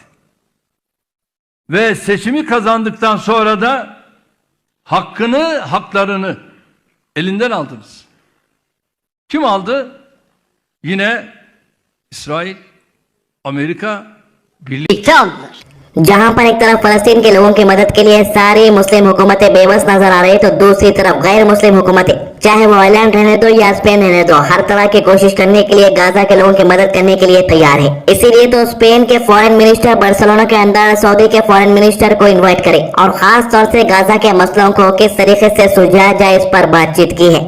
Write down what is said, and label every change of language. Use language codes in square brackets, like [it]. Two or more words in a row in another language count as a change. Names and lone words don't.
[tr] Ve seçimi kazandıktan sonra da haklarını elinden aldınız. Kim aldı? Yine İsrail, Amerika, birlikte aldılar। [hi] जहां पर एक तरफ फलस्तीन के लोगों की मदद के लिए सारी मुस्लिम हुकूमतें बेबस नजर आ रही तो दूसरी तरफ गैर मुस्लिम हुकूमतें, चाहे वो आयरलैंड रहने दो या स्पेन रहने दो, हर तरह की कोशिश करने के लिए गाजा के लोगों की मदद करने के लिए तैयार है। इसीलिए तो स्पेन के [en] foreign minister [hi] बार्सिलोना के अंदर सऊदी के [en] foreign minister [hi] को इन्वाइट करे और खास तौर से गाजा के मसलों को किस तरीके से सुलझाया जाए इस पर बातचीत की है।